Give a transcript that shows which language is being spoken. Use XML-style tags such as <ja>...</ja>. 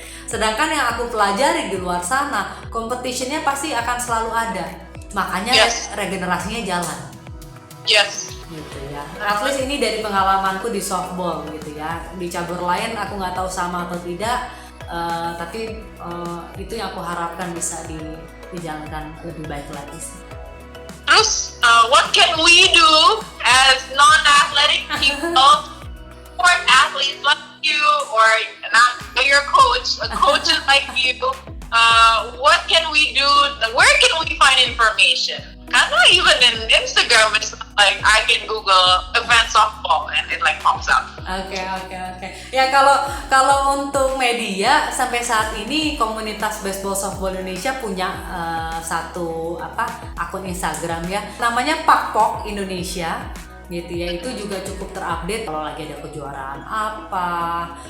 <id>Sedangkan yang aku pelajari di luar sana, competitionnya pasti akan selalu ada, makanya</id> <en>Yes.</en> <id>regenerasinya jalan</id> <en>Yes.</en> <id>gitu ya.</id> <en>At least</en> <id>ini dari pengalamanku di softball gitu ya. Di cabur lain aku nggak tahu sama atau tidak, tapi itu yang aku harapkan bisa dijalankan lebih baik lagi sih. Terus,</id> <en>what can we do as non-athletic people, sport athletes like you, or not your coach, coaches like you? What can we do? Where can we find information?</en> <id>Karena</id> <en>even in Instagram, it's like I can Google event softball and it like pops up.</en> <id>Oke. Ya kalau untuk media sampai saat ini komunitas baseball softball Indonesia punya satu akun Instagram ya, namanya Pakpok Indonesia gitu ya. Itu juga cukup terupdate kalau lagi ada kejuaraan apa.</id>